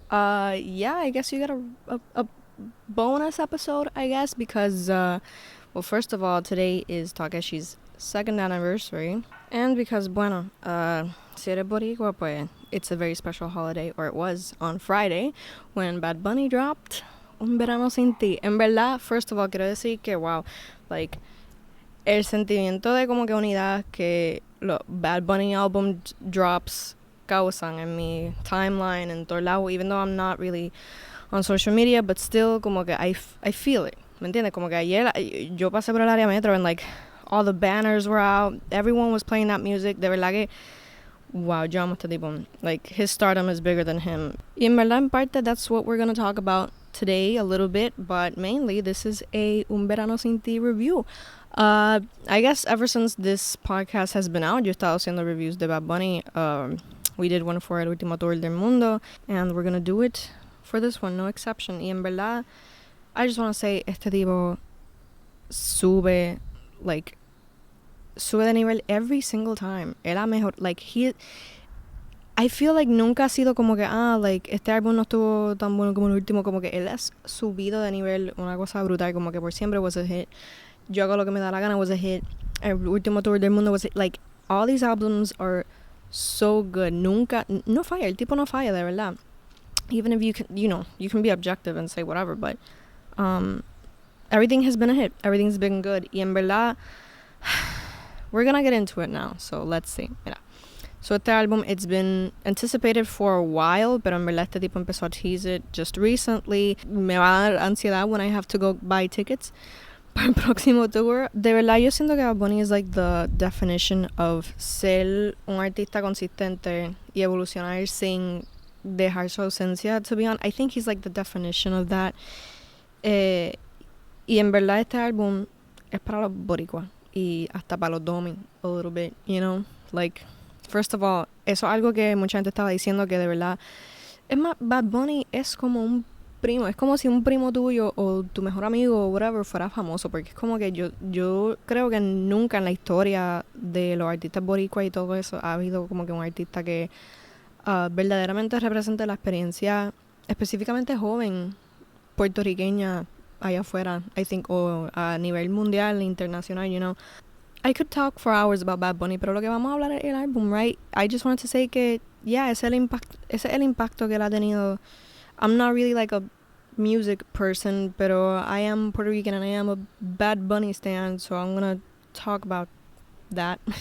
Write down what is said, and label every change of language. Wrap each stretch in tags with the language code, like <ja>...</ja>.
<en>Yeah, I guess you got a bonus episode, I guess, because, well, first of all, today is kiaraeshi's second anniversary, and because,</en> <es>bueno, si eres boricua, pues,</es> <en>it's a very special holiday, or it was on Friday, when Bad Bunny dropped Un Verano Sin Ti.</en> <es>En verdad,</es> <en>first of all,</en> <es>quiero decir que,</es> <en>wow, like,</en> <es>el sentimiento de como que unidad que los Bad Bunny album drops causan en mi timeline en todo lado,</es> <en>even though I'm not really on social media, but still</en> <es>como que</es> <en>I feel it,</en> <es>¿me entiendes? Como que ayer yo pasé por el área metro</es> <en>and like all the banners were out, everyone was playing that music,</en> <es>de verdad que wow, yo amo este tipo,</es> <en>like his stardom is bigger than him.</en> <es>Y en verdad en parte</es> <en>that's what we're gonna talk about today a little bit, but mainly this is a Un Verano Sin Ti review. I guess ever since this podcast has been out,</en> <es>yo he estado haciendo reviews de</es> <en>Bad Bunny. We did one for El Último Tour del Mundo, and we're gonna do it for this one, no exception.</en> <es>Y en verdad,</es> <en>I just want to say,</en> <es>este tipo sube de nivel</es> <en>every single time.</en> <es>Era mejor,</es> <en>I feel like</en> <es>nunca ha sido como que, like, este álbum no estuvo tan bueno como el último, como que él ha subido de nivel una cosa brutal, como que por siempre</es> <en>was a hit. Yo hago lo que me da la gana was a hit. El Último Tour del Mundo was a hit. Like, all these albums are so good.</en> <es>Nunca, no falla, el tipo no falla, de verdad.</es> <en>Even if you can, you can be objective and say whatever, but everything has been a hit. Everything's been good.</en> <es>Y en verdad,</es> <en>we're gonna get into it now, so let's see. Mira. So</en> <es>este álbum,</es> <en>it's been anticipated for a while,</en> <es>pero en verdad este tipo empezó a</es> <en>tease it just recently.</en> <es>Me va a dar ansiedad</es> <en>when I have to go buy tickets</en> <es>para el próximo tour. De verdad yo siento que Bad Bunny</es> <en>is like the definition of</en> <es>ser un artista consistente y evolucionar sin dejar su ausencia,</es> <en>to be honest. I think he's like the definition of that.</en> <es>Y en verdad este álbum es para los boricuas y hasta para los Domis</es> <en>a little bit, like, first of all,</en> <es>eso es algo que mucha gente estaba diciendo, que de verdad, es más, Bad Bunny es como un primo, es como si un primo tuyo o tu mejor amigo o</es> <en>whatever</en> <es>fuera famoso, porque es como que yo creo que nunca en la historia de los artistas boricuas y todo eso ha habido como que un artista que verdaderamente represente la experiencia específicamente joven puertorriqueña allá afuera,</es> <en>I think,</en> <es>o a nivel mundial, internacional,</es> <en>I could talk for hours about Bad Bunny,</en> <es>pero lo que vamos a hablar es el álbum,</es> <en>right? I just wanted to say</en> <es>que,</es> <en>yeah,</en> <es>ese es el impacto que él ha tenido.</es> <en>I'm not really like a music person, pero I am Puerto Rican and I am a Bad Bunny stan, so I'm gonna talk about that.</en>